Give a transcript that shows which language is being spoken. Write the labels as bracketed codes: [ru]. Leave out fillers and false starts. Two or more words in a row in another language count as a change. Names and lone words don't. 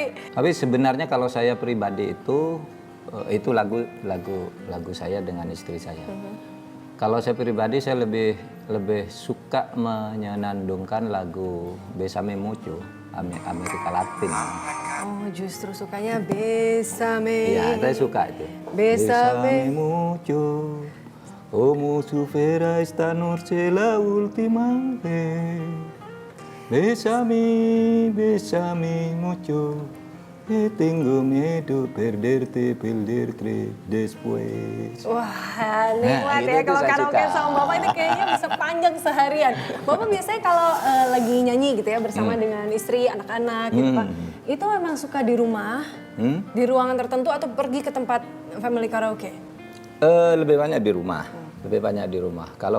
[id] Tapi sebenarnya kalau saya pribadi itu lagu saya dengan istri saya. Kalau saya pribadi saya lebih suka menyenandungkan lagu Besame Mucho Amerika Latin. Oh, justru sukanya Besame. Iya, saya suka itu. [es] Besame Mucho, como si fuera esta noche la última vez. Besame mucho. Tengo miedo perderte después. [id] Wah, nikmat ya kalau karaoke sama Bapak ini kayaknya bisa panjang seharian. Bapak biasanya kalau lagi nyanyi gitu ya bersama dengan istri, anak-anak gitu Pak. Itu memang suka di rumah, di ruangan tertentu atau pergi ke tempat [en] family karaoke? [id] Lebih banyak di rumah. Lebih banyak di rumah.